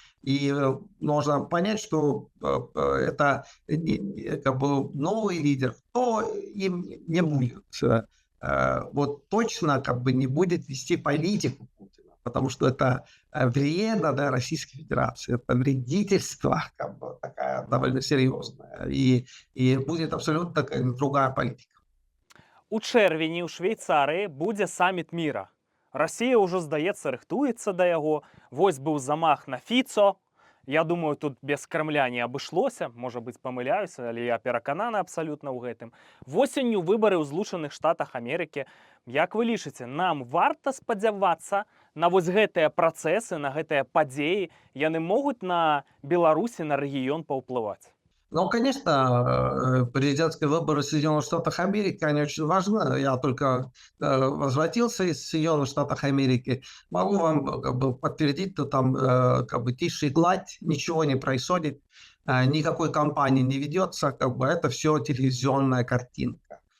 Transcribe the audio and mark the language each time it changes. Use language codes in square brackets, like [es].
[ru] И нужно понять, что это как бы новый лидер, кто им не будет. Вот точно как бы не будет вести политику Путина, потому что это вредно для Российской Федерации, это вредительство как бы, такая довольно серьезная, и будет абсолютно другая политика. [be] У чэрвені ў Швейцарыі будзе саміт міра. Расія ўжо, здаецца, рыхтуецца да яго. Вось быў замах на Фіцо. Я думаю, тут без Крамля не абышлося. Можа быць, памыляюся, але я перакананы абсалютна ў гэтым. Восенню выбары ў Злучаных Штатах Амерыкі. Як вы лічыце, нам варта спадзявацца на вось гэтыя працэсы, на гэтыя падзеі? Яны могуць на Беларусі, на рэгіён паўплываць? [ru] Ну, конечно, президентские выборы в Соединенных Штатах Америки, они очень важны. Я только возвратился из Соединенных Штатов Америки. Могу вам как бы, подтвердить, что там как бы тише и гладь, ничего не происходит, никакой кампании не ведется, как бы это все телевизионная картинка.